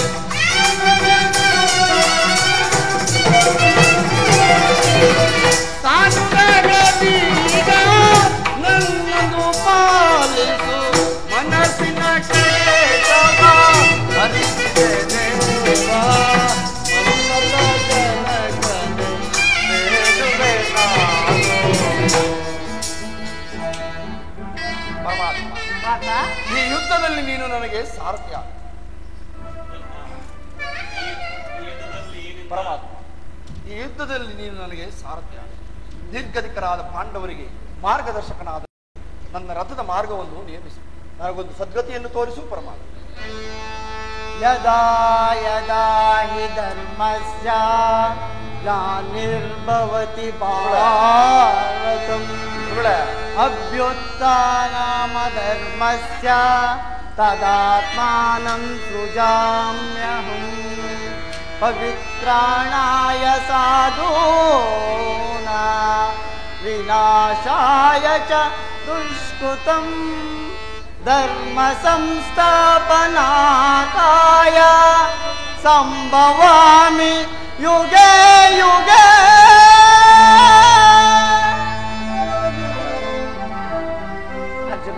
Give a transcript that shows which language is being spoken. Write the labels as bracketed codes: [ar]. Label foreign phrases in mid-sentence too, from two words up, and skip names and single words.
[kn] ಅನುರಾಗದೀಗ ನನ್ನನ್ನು ಪಾಲಿಸು ಮನಸ್ಸಿನ ಕೇಶವ ಹರಿಸಿದೆ ದೇವ ಈ ಯುದ್ಧದಲ್ಲಿ ನೀನು ನನಗೆ ಸಾರಥ್ಯ. ಪರಮಾತ್ಮ, ಈ ಯುದ್ಧದಲ್ಲಿ ನೀನು ನನಗೆ ಸಾರಥ್ಯ. ನಿರ್ಗತಿಕರಾದ ಪಾಂಡವರಿಗೆ ಮಾರ್ಗದರ್ಶಕನಾದ ನನ್ನ ರಥದ ಮಾರ್ಗವನ್ನು ನೇಮಿಸು. ನನಗೊಂದು ಸದ್ಗತಿಯನ್ನು ತೋರಿಸು ಪರಮಾತ್ಮ. [sa] ಯದಾ ಯದಾ ಹಿ ಧರ್ಮಸ್ಯ ಗ್ಲಾನಿರ್ಭವತಿ ಭಾರತಂ ಅಭ್ಯುತ್ಥಾನಮ ಧರ್ಮಸ್ಯ ತದಾತ್ಮಾನಂ ಸೃಜಾಮ್ಯಹಂ ಪವಿತ್ರಾಣಾಯ ಸಾಧೂನಾ ವಿನಾಶಾಯ ಚ ದುಷ್ಕೃತಂ ಧರ್ಮ ಸಂಸ್ಥಾಪನಾಕಾಯ ಸಂಭವಾಮಿ ಯುಗೆ ಯುಗೆ ಅರ್ಜುನ,